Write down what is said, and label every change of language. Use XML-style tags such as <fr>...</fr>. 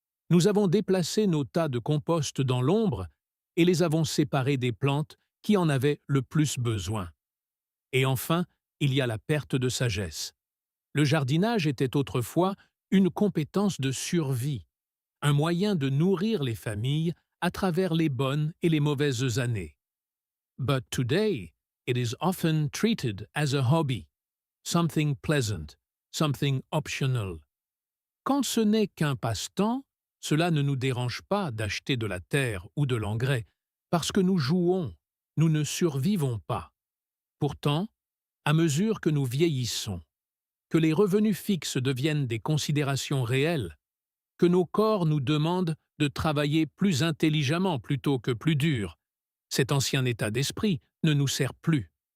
<fr>Nous avons déplacé nos tas de compost dans l'ombre et les avons séparés des plantes qui en avaient le plus besoin. Et enfin, il y a la perte de sagesse. Le jardinage était autrefois une compétence de survie, un moyen de nourrir les familles à travers les bonnes et les mauvaises années.</fr> <en>But today, it is often treated as a hobby, something pleasant, something optional.</en> <fr>Quand ce n'est qu'un passe-temps, cela ne nous dérange pas d'acheter de la terre ou de l'engrais, parce que nous jouons, nous ne survivons pas. Pourtant, à mesure que nous vieillissons, que les revenus fixes deviennent des considérations réelles, que nos corps nous demandent de travailler plus intelligemment plutôt que plus dur, cet ancien état d'esprit ne nous sert plus.</fr>